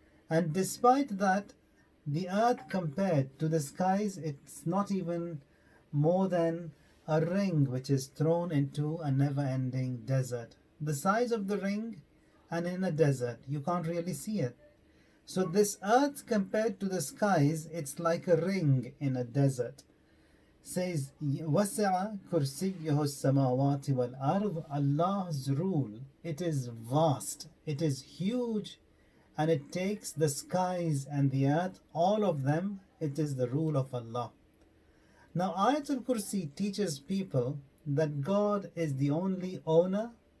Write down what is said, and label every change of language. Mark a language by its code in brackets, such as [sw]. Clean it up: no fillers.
[en] And despite that, the earth compared to the skies, it's not even more than a ring which is thrown into a never-ending desert. The size of the ring, and in a desert, you can't really see it. So this earth compared to the skies, it's like a ring in a desert. [ar] Says, وَسِعَ كُرْسِيُّهُ السَّمَاوَاتِ وَالْأَرْضِ. [en] Allah's rule, it is vast, it is huge, and it takes the skies and the earth, all of them, it is the rule of Allah. Now Ayat Al-Kursi teaches people that God is the only owner.